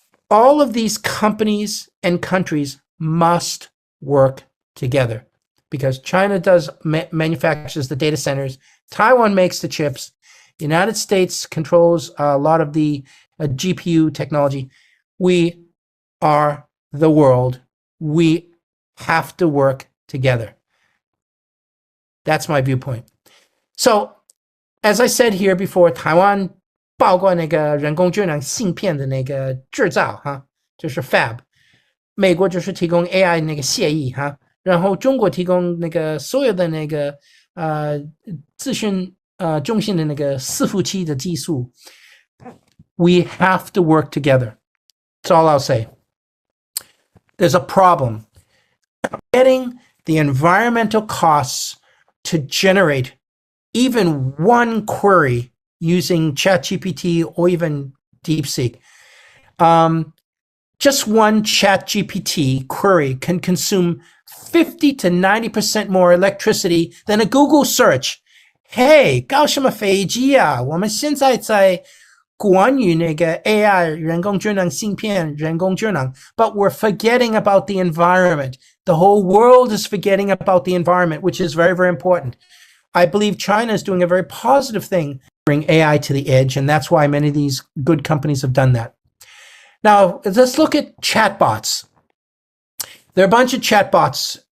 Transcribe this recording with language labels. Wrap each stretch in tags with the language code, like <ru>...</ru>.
<en>All of these companies and countries must work together because China manufactures the data centers. Taiwan makes the chips. The United States controls a lot of the GPU technology. We are the world. We have to work together. That's my viewpoint. So, as I said here before,</en> <zh>Taiwan 包括那个人工智能芯片的那个制造哈，就是 fab。美国就是提供 AI 那个协议哈，然后中国提供那个所有的那个资讯中心的那个伺服器的技术。</zh> <en>We have to work together. That's all I'll say. There's a problem. Getting the environmental costs to generate even one query using ChatGPT or even DeepSeek. Just one ChatGPT query can consume 50 to 90% more electricity than a Google search.</en> <zh>Hey, 搞什么飞机啊？我们现在在关于那个 AI 人工智能芯片人工智能</zh> <en>but we're forgetting about the environment. The whole world is forgetting about the environment, which is very, very important. I believe China is doing a very positive thing, bring AI to the edge, and that's why many of these good companies have done that. Now, let's look at chatbots. There are a bunch of chatbots.</en>